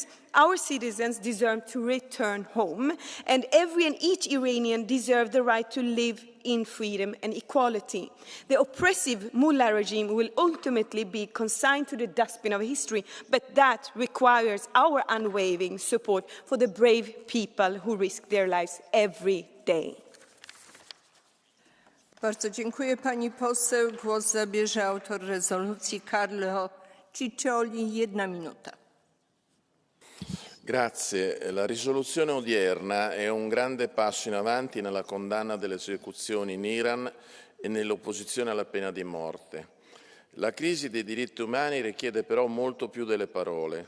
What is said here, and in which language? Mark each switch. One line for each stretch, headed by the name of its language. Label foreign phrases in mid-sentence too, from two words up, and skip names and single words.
English: Our citizens deserve to return home, and every and each Iranian deserves the right to live in freedom and equality. The oppressive mullah regime will ultimately be consigned to the dustbin of history, but that requires our unwavering support for the brave people who risk their lives every day.
Polish: Bardzo dziękuję, pani poseł. Głos zabierze autor rezolucji Carlo Ciccioli. 1 minuta.
Italian: Grazie. La risoluzione odierna è un grande passo in avanti nella condanna delle esecuzioni in Iran e nell'opposizione alla pena di morte. La crisi dei diritti umani richiede però molto più delle parole.